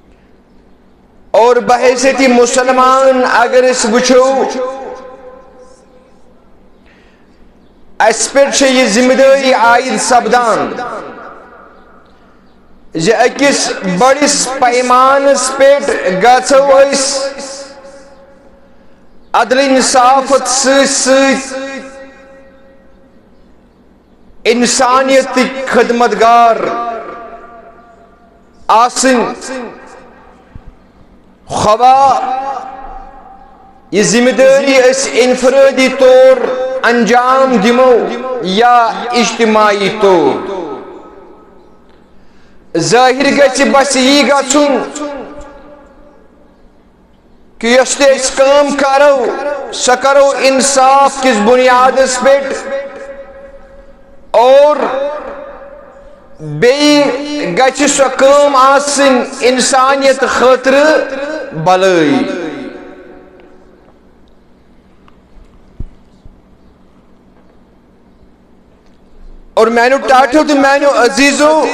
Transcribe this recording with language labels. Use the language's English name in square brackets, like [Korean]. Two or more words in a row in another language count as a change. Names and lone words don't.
[Kashmiri] اور بحیثیتی مسلمان اگر اس بچو اس پہ یہ ذمہ داری عائد سپدان زِ أکِس بڑس پیمانس پہ گژھو أسۍ عدل انصافت سۭتۍ انسانیت خدمتگار آسن خواہ یہ ذمہ داری اس انفرادی طور انجام دمو یا اجتماعی طور ظاہر گژھِ بس یی گژھُن کہ یۄس تہِ أسۍ کٲم کرو سۄ کرو انصاف کِس بنیادس پٮ۪ٹھ اور بیٚیہِ گژھِ سۄ کٲم آسٕنۍ انسانیت خٲطرٕ بلٲے اور میانیو ٹاٹھیو تہٕ میانیو عزیزو